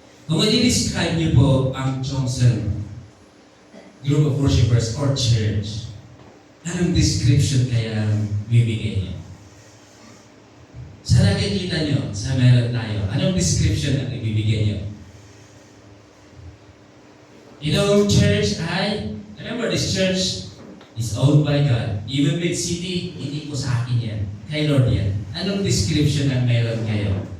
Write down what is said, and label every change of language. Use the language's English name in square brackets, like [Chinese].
[Filipino] Kung i-describe niyo po ang Chongsen Group of Worshippers or Church, anong description kaya ang bibigay niyo? Sa nakikita niyo, sa meron tayo, anong description ang ibibigay niyo? Itong church ay, [English] remember this church is owned by God. [Filipino] Even Mid-City, hindi ko sa akin yan. Kay Lord yan. Anong description ang meron kayo?